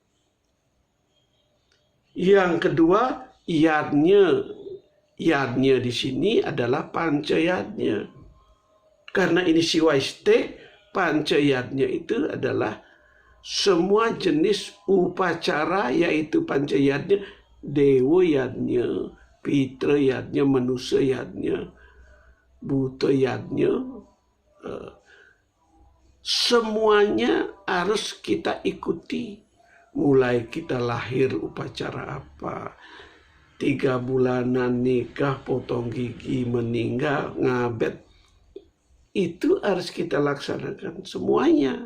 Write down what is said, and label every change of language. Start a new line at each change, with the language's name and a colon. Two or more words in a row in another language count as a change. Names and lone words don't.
Indonesian: Yang kedua, yadnya. Yadnya di sini adalah pancayadnya. Karena ini siwaistek, pancayadnya itu adalah semua jenis upacara, yaitu pancayadnya, dewa yadnya, pitra yadnya, manusia yadnya, buta yadnya, semuanya harus kita ikuti. Mulai kita lahir upacara apa, 3 bulanan nikah, potong gigi, meninggal, ngabet, itu harus kita laksanakan semuanya.